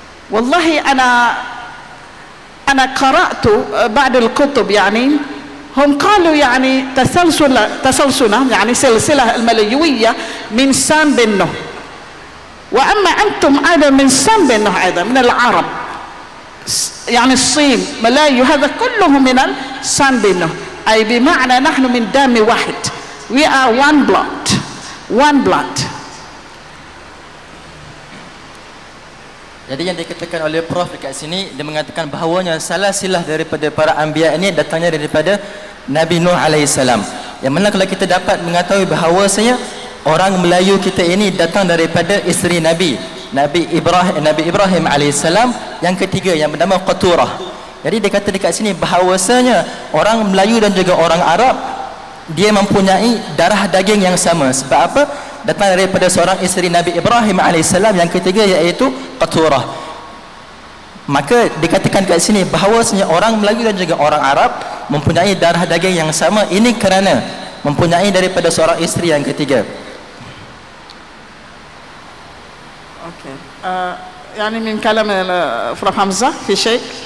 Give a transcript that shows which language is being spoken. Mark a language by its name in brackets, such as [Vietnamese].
[Arabic] والله أنا قرأت بعض الكتب، يعني هم قالوا يعني تسلسل يعني سلسلة المليوية من سام بن نوح، وأما أنتم أيضا من سام بن نوح أيضا من العرب، يعني الصين ملايو هذا كلهم من سام بن نوح، أي بمعنى نحن من دم واحد. [English] We are one blood, one blood. [Malay] Jadi yang dikatakan oleh Prof dekat sini, dia mengatakan bahawanya salah silah daripada para anbiya ini datangnya daripada Nabi Nuh alaihissalam. Yang mana kalau kita dapat mengetahui bahawasanya orang Melayu kita ini datang daripada isteri Nabi Ibrahim alaihissalam yang ketiga yang bernama Qaturah. Jadi dia kata dekat sini bahawasanya orang Melayu dan juga orang Arab dia mempunyai darah daging yang sama. Sebab apa? Datang daripada seorang isteri Nabi Ibrahim alaihissalam yang ketiga iaitu Qaturah. Maka dikatakan kat sini bahawasanya orang Melayu dan juga orang Arab mempunyai darah daging yang sama. Ini kerana mempunyai daripada seorang isteri yang ketiga. Okey. [Arabic] يعني من كلام فروف حمزة في شيء؟